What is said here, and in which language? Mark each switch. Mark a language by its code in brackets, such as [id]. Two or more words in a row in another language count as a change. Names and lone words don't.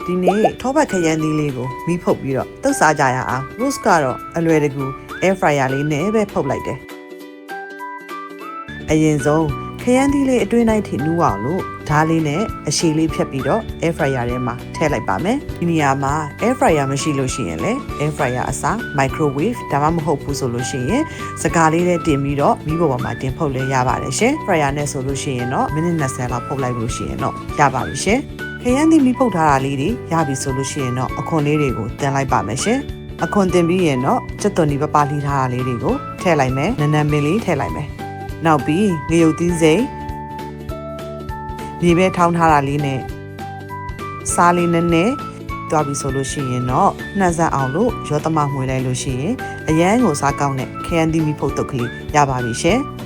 [my] ဒီနေ့ထောပတ်ခရမ်းသီးလေးကိုမီးဖုတ်ပြီးတော့တုပ်စားကြရအောင် roast ကတော့အလွယ်တကူ [en] air fryer [my] လေးနဲ့ပဲဖုတ်လိုက်တယ်အရင်ဆုံးခရမ်းသီးလေးအတွင်းတိုင်းထိနူးအောင်လို့ဓားလေးနဲ့အရှည်လေးဖြတ်ပြီးတော့ [en] air fryer [my] ထဲမှာထည့်လိုက်ပါမယ်ဒီ နေရာမှာ [en] air fryer [my] မရှိလို့ရှိရင်လည်း [en] air fryer [my] အစား microwave ဒါမှမဟုတ်ဘူးဆိုလို့ရှိရင်စကားလေးနဲ့တင်ပြီးတော့မီးပေါ်မှာတင်ဖုတ်လဲရပါတယ်ရှင် fryer နဲ့ဆိုလို့ရှိရင်တော့မိနစ် 20လောက်ဖုတ်လိုက်လို့ရှိရင်တော့ရပါပြီရှင်ခရမ်းသီးမီးဖုတ်ထားတာလေးတွေရပြီဆိုလို့ရှိရင်တော့အခွန်လေးတွေကိုတင်လိုက်ပါမယ်ရှင်အ ခွန်တင်ပြီးရင်တော့ချက်သွန်ဒီပပလှီထားတာလေးတွေကိုထည့်လိုက်မယ်နန်းနန်းပင်လေးထည့်လိုက်မယ်နောက်ပြီးငရုတ်သီးစိမ်းမြေပဲထောင်းထားတာလေးနဲ့စားလေးနည်းနည်းတွားပြီးဆိုလို့ရှိရင်တော့နှံ့ဆက်အောင်လို့ရောသမမှွေလိုက်လို့ရှိရင်အရန်ကိုစားကောင်းတဲ့ခရမ်းသီးမီးဖုတ်တုပ်ကလေးရပါပြီရှင်